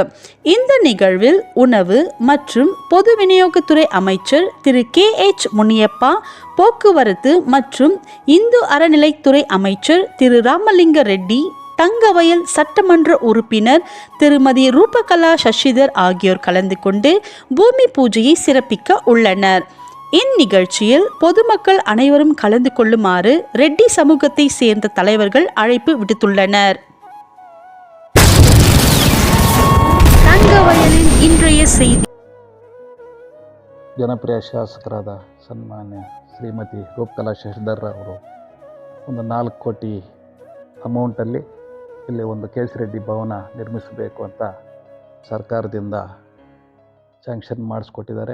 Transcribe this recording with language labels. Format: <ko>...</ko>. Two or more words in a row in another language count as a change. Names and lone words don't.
<ta>இந்த நிகழ்வில் உணவு மற்றும் பொது விநியோகத்துறை அமைச்சர் திரு KH முனியப்பா, போக்குவரத்து மற்றும் இந்து அறநிலைத்துறை அமைச்சர் திரு ராமலிங்க ரெட்டி, தங்கவயல் சட்டமன்ற உறுப்பினர் திருமதி ரூபகலா சசிதர் ஆகியோர் கலந்து கொண்டு பூமி பூஜையை சிறப்பிக்க உள்ளனர். இந்நிகழ்ச்சியில் பொதுமக்கள் அனைவரும் கலந்து கொள்ளுமாறு ரெட்டி சமூகத்தை சேர்ந்த தலைவர்கள் அழைப்பு விடுத்துள்ளனர். தங்கவயலின் இன்றைய செய்தி.</ta> <kn>ಜನಪ್ರಿಯ ಶಾಸಕರಾದ ಸನ್ಮಾನ್ಯ ಶ್ರೀಮತಿ ರೂಪಕಲಾ ಶಶಿಧರ್ ಅವರು ಒಂದು 4 ಕೋಟಿ ಅಮೌಂಟಲ್ಲಿ ಇಲ್ಲಿ ಒಂದು KC ರೆಡ್ಡಿ ಭವನ ನಿರ್ಮಿಸಬೇಕು ಅಂತ ಸರ್ಕಾರದಿಂದ ಸ್ಯಾಂಕ್ಷನ್ ಮಾಡಿಸ್ಕೊಟ್ಟಿದ್ದಾರೆ.</kn>